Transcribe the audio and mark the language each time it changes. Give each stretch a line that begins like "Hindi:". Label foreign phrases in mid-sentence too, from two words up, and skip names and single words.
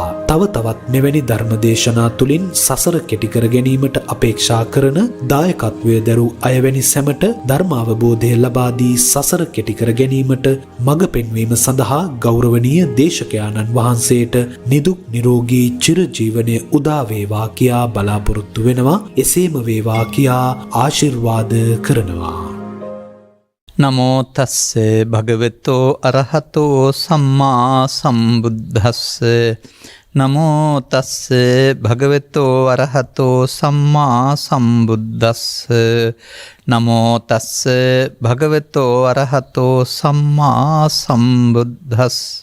Sinhala: තව තවත් මෙවැනි ධර්ම දේශනා තුලින් සසර කෙටි කර ගැනීමට අපේක්ෂා කරන දායකත්වය දරූ අයවැනි සැමට ධර්මාවබෝධය ලබා දී සසර කෙටි කර ගැනීමට මඟ පෙන්වීම සඳහා ගෞරවනීය දේශකයාණන් වහන්සේට නිදුක් නිරෝගී චිරජීවනය උදා වේවා කියා බලාපොරොත්තු වෙනවා. එසේම වේවා කියා ආශිර්වාද කරනවා.
Pali: නමෝ තස්ස භගවතෝ අරහතෝ සම්මා සම්බුද්දස්ස නමෝ තස්ස භගවතෝ අරහතෝ සම්මා සම්බුද්දස්ස නමෝ තස්ස භගවතෝ අරහතෝ සම්මා සම්බුද්දස්ස